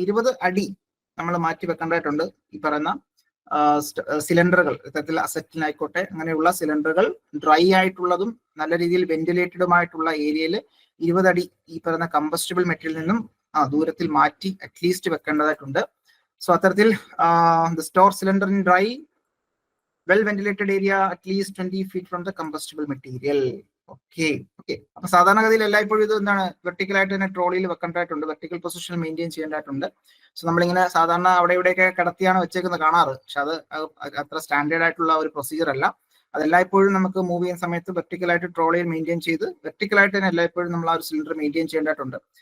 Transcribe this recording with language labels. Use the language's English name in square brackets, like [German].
[Malayalam] 20 അടി നമ്മൾ മാറ്റി വെക്കേണ്ടതായിട്ടുണ്ട്. ഈ പറയുന്ന സിലിണ്ടറുകൾ, ഇത്തരത്തിൽ അസറ്റിനായിക്കോട്ടെ അങ്ങനെയുള്ള സിലിണ്ടറുകൾ ഡ്രൈ ആയിട്ടുള്ളതും നല്ല രീതിയിൽ വെന്റിലേറ്റഡുമായിട്ടുള്ള ഏരിയയിൽ 20 അടി ഈ പറയുന്ന കമ്പസ്റ്റബിൾ മെറ്റീരിയൽ നിന്നും ദൂരത്തിൽ മാറ്റി അറ്റ്ലീസ്റ്റ് വെക്കേണ്ടതായിട്ടുണ്ട്. [English] so [Malayalam] അത്തരത്തിൽ [English] Store cylinder in dry well ventilated area at least 20 feet from the combustible material. Okay. [Malayalam] അപ്പൊ സാധാരണഗതിയിൽ എല്ലായ്പ്പോഴും ഇത് എന്താണ് വെർട്ടിക്കലായിട്ട് തന്നെ ട്രോളിയിൽ വെക്കേണ്ടതായിട്ടുണ്ട്, വെർട്ടിക്കൽ പൊസിഷൻ മെയിൻറ്റെയിൻ ചെയ്യേണ്ടതായിട്ടുണ്ട്. സോ നമ്മളിങ്ങനെ സാധാരണ അവിടെ ഇവിടെയൊക്കെ കടത്തിയാണ് വെച്ചേക്കുന്നത് കാണാറ്, പക്ഷെ അത് അത്ര സ്റ്റാൻഡേർഡ് ആയിട്ടുള്ള ഒരു പ്രൊസീജിയർ അല്ല. അതെല്ലായ്പ്പോഴും നമുക്ക് മൂവ് ചെയ്യുന്ന സമയത്ത് വെർട്ടിക്കലായിട്ട് ട്രോളിയിൽ മെയിൻറ്റെയിൻ ചെയ്ത് വെർട്ടിക്കലായിട്ട് തന്നെ എല്ലായ്പ്പോഴും നമ്മൾ ആ ഒരു സിലിണ്ടർ മെയിൻറ്റെയിൻ ചെയ്യേണ്ടതായിട്ടുണ്ട്.